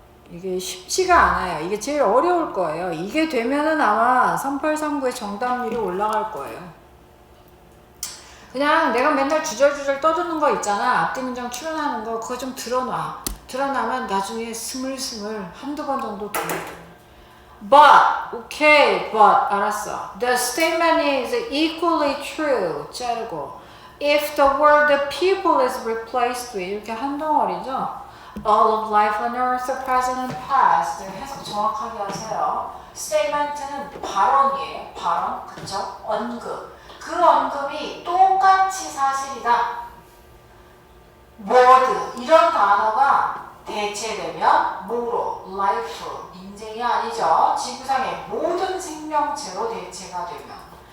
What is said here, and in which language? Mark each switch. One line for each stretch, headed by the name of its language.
Korean: 이게 쉽지가 않아요. 이게 제일 어려울 거예요. 이게 되면은 아마 3839의 정답률이 올라갈 거예요. 그냥 내가 맨날 주절주절 떠드는 거 있잖아. 앞뒤 문장 추론하는 거. 그거 좀 드러놔. 드러나면 나중에 스물스물 한두 번 정도 돼.
English: But, okay, but,
Korean: 알았어.
English: The statement is equally true.
Korean: 자르고.
English: If the word people is replaced with,
Korean: 이렇게 한 덩어리죠.
English: All of life on earth, present and past.
Korean: 해석 정확하게 하세요. statement는 발언이에요. 발언, 그쵸? 언급. 그 언급이 똑같이 사실이다. word, 이런 단어가 대체되면 뭐로? life, 인생이 아니죠. 지구상의 모든 생명체로 대체가 되면.